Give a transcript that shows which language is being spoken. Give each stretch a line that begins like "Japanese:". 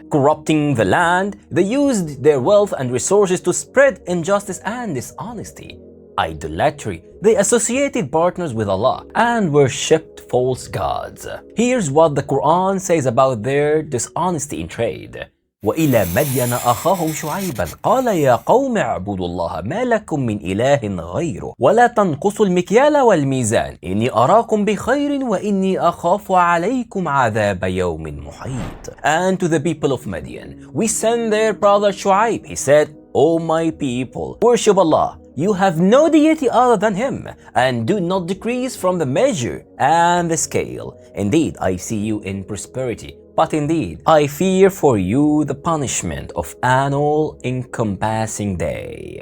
English: Corrupting the land, they used their wealth and resources to spread injustice and dishonesty. Idolatry, they associated partners with Allah and worshipped false gods. Here's what the Quran says about their dishonesty in trade.
Arabic: وإلى مدين أخاهم شعيبا قال يا قوم اعبدوا الله ما لكم من إله غيره ولا تنقصوا المكيال والميزان إني أراكم بخير وإني أخاف عليكم عذاب يوم محيط.
English: And to the people of Madyan, we send their brother Shu'aib. He said, "O my people, worship Allah. You have no deity other than Him, and do not decrease from the measure and the scale. Indeed, I see you in prosperity. But indeed, I fear for you the punishment of an all-encompassing day."